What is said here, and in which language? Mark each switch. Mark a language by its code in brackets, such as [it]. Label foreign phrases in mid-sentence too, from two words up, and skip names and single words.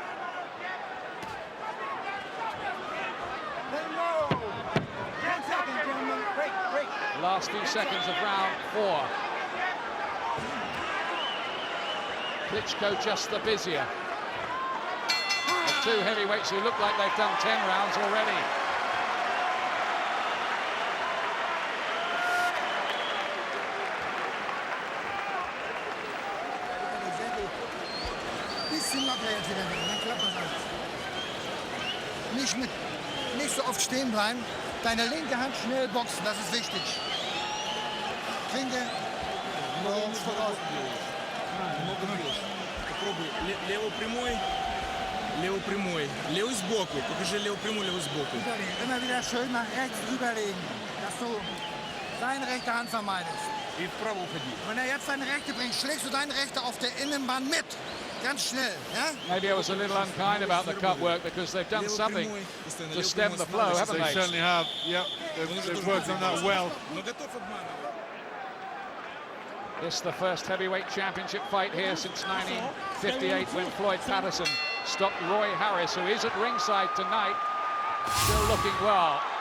[en] Last few seconds of round 4. Klitschko just the busier. The two heavyweights who look like they've done 10 rounds already. [de] Bisschen locker jetzt wieder, dann klappt das alles. Nicht so oft stehen bleiben. Deine linke Hand schnell boxen, das ist wichtig. Klinke. voraus. [ru] Много бьешь. Попробуй. Левый прямой. Левый сбоку. Покажи левый прямой, левый сбоку. [de] Immer wieder schön nach rechts rüberlegen, dass du deine rechte Hand vermeidest. [ru] И вправо уходи. [de] Wenn er jetzt seine rechte bringt, schlägst du deine rechte auf der Innenbahn mit. Ganz schnell, ja? [en] Maybe I was a little unkind about the cut work because they've done something to stem the flow, haven't They they? certainly have. Yep, they've worked on that well. This is the first heavyweight championship fight here since 1958 when Floyd Patterson stopped Roy Harris, who is at ringside tonight, still looking well.